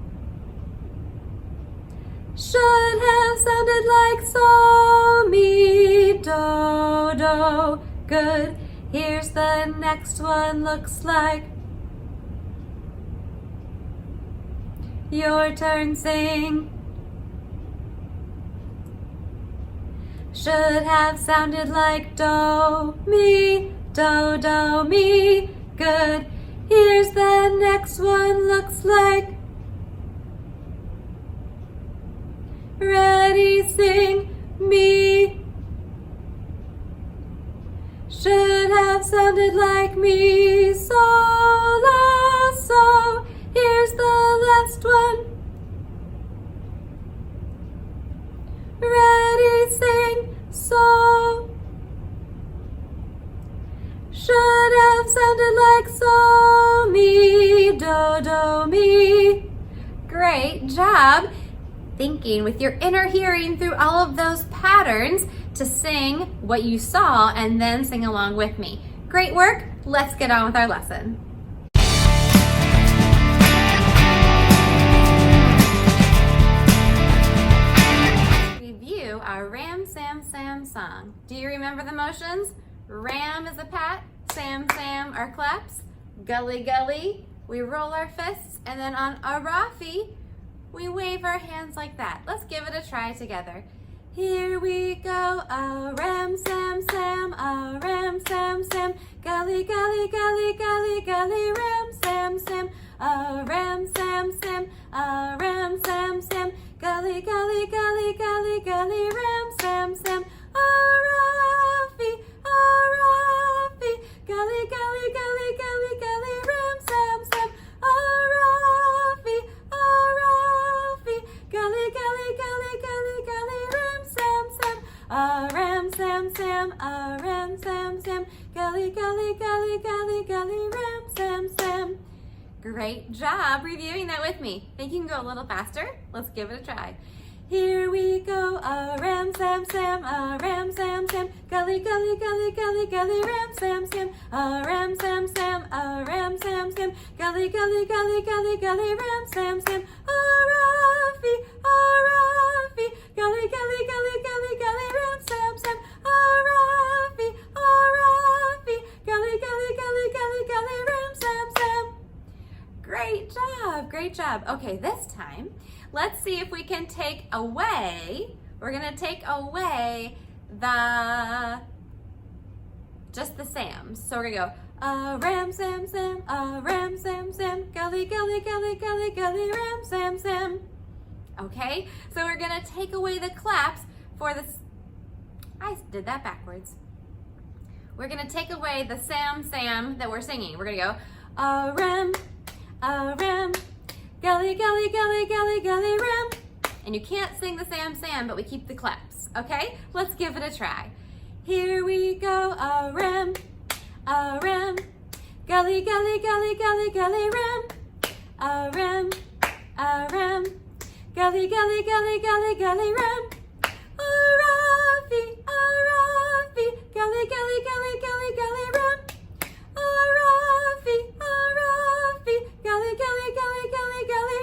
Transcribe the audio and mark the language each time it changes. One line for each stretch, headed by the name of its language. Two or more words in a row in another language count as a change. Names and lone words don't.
English: Should have sounded like so, mi, do. Good. Here's the next one, looks like. Your turn, sing. Should have sounded like do, mi, do, mi. Good. Here's the next one, looks like. Ready, sing, mi. Should have sounded like mi, so, la, so. Here's the last one. Ready, sing, so. Should have sounded like so, mi, do, mi. Great job thinking with your inner hearing through all of those patterns to sing what you saw and then sing along with me. Great work. Let's get on with our lesson. Review our Ram, Sam, Sam song. Do you remember the motions? Ram is a pat, Sam, Sam are claps, gully, gully, we roll our fists, and then on a Rafi, we wave our hands like that. Let's give it a try together. Here we go, a ram, sam, sam, a ram, sam, sam, gully, gully, gully, gully, gully, ram, sam, sam, a ram, sam, sam, a ram, sam, sam, gully, gully, gully, gully, gully, ram, sam, sam, a Rafi, gully, gully, gully, gully, gully, ram, sam, sam, a Rafi, gully, gully, gully, gully, gully, ram, sam, sam, a ram, sam, sam, a ram, sam, sam, gully, gully, gully, gully, gully, ram, sam, sam. Great job reviewing that with me. Think you can go a little faster? Let's give it a try. Here we go, a ram, sam, sam, a ram, sam, sam, gully, gully, gully, gully, gully, ram, sam, sam, a ram, sam, sam, a ram, sam, sam, gully, gully, gully, gully, gully, ram, sam, sam, a Rafi, gully, gully, gully, gully, gully, ram, sam, sam, a Rafi, gully, gully, gully, gully, gully, ram, sam, sam. Great job. Okay, this time, let's see if we can take away, we're gonna take away just the Sams. So we're gonna go, a ram, sam, sam, a ram, sam, sam, gully, gully, gully, gully, gully, ram, sam, sam. Okay, so we're gonna take away the claps for this, I did that backwards. We're gonna take away the sam, sam that we're singing. We're gonna go, a ram, gully, gully, gully, gully, gully, ram. And you can't sing the sam, sam, but we keep the claps, okay? Let's give it a try. Here we go, a ram, gully, gully, gully, gully, gully, ram, a ram, gully, gully, gully, gully, gully, ram, a Rafi, gully, gully, gully, gully, gully, ram, a Rafi, gully, gully, gully, gully,